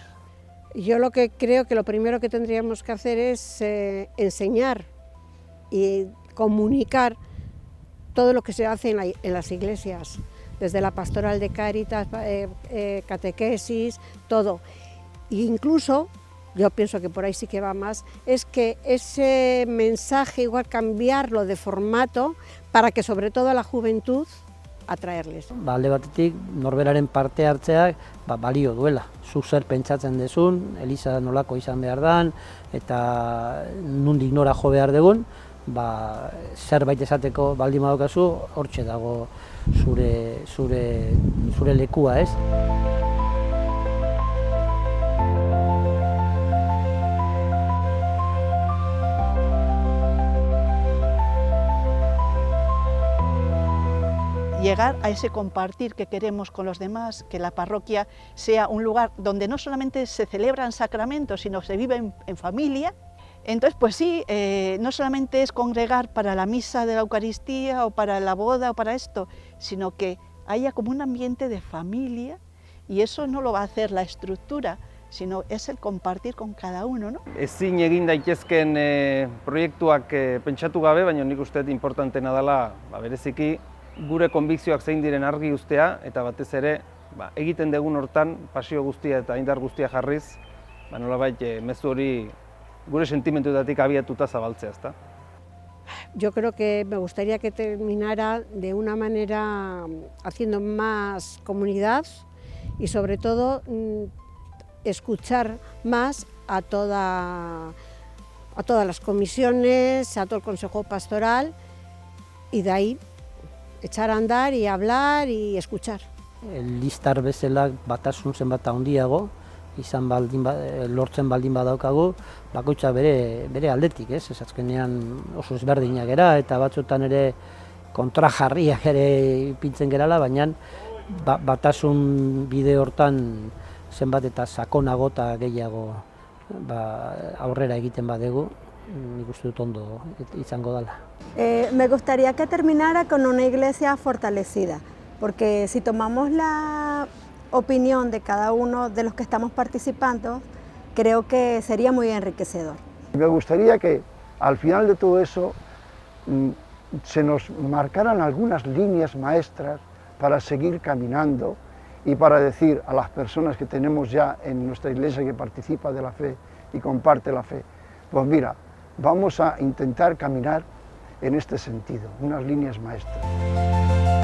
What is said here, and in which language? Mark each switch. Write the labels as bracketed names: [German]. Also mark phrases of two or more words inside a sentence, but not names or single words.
[Spanish] Yo lo que creo que lo primero que tendríamos que hacer es enseñar y comunicar todo lo que se hace en las iglesias, desde la pastoral de Cáritas, catequesis, todo. E incluso, yo pienso que por ahí sí que va más, es que ese mensaje igual cambiarlo de formato para que sobre todo a la juventud atraerles. [Basque] Alde batetik, norberaren parte hartzeak balio duela. Zuk zer pentsatzen dezun, Eliza nolako izan behar dan, eta nondik nora jo behar dugun, zerbait esateko baldin badaukazu, hortxe dago zure lekua, ez? [Spanish] Llegar a ese compartir que queremos con los demás, que la parroquia sea un lugar donde no solamente se celebran sacramentos, sino se vive en familia. Entonces, pues sí, no solamente es congregar para la misa de la Eucaristía o para la boda o para esto, sino que haya como un ambiente de familia, y eso no lo va a hacer la estructura, sino es el compartir con cada uno, ¿no? [Basque] Ezin egin daitezken proiektuak pentsatu gabe, baina nik uste dut importantena dela bereziki gure konbikzioak zein diren argi uztea, eta batez ere egiten dugun hortan pasio guztia eta indar guztia jarriz, nolabait mezu hori gure sentimentuetatik abiatuta zabaltzea, ezta? [Spanish] Yo creo que me gustaría que terminara de una manera haciendo más comunidad y sobre todo escuchar más a todas las comisiones, a todo el Consejo Pastoral y de ahí echar a andar y hablar y escuchar. [Basque] Listar bezala batasun zenbat handiago, lortzen baldin badaukagu, bakoitza bere aldetik, ez azkenean oso ezberdinak gera eta batzuetan ere kontrajarriak ere ipintzen gerala, baina batasun bide hortan zenbat eta sakonago eta gehiago aurrera egiten badegu, nik uste dut ondo izango dela. [Spanish] Me gustaría que terminara con una iglesia fortalecida, porque si tomamos la opinión de cada uno de los que estamos participando, creo que sería muy enriquecedor. Me gustaría que al final de todo eso se nos marcaran algunas líneas maestras para seguir caminando y para decir a las personas que tenemos ya en nuestra iglesia que participa de la fe y comparte la fe, pues mira, vamos a intentar caminar en este sentido, unas líneas maestras.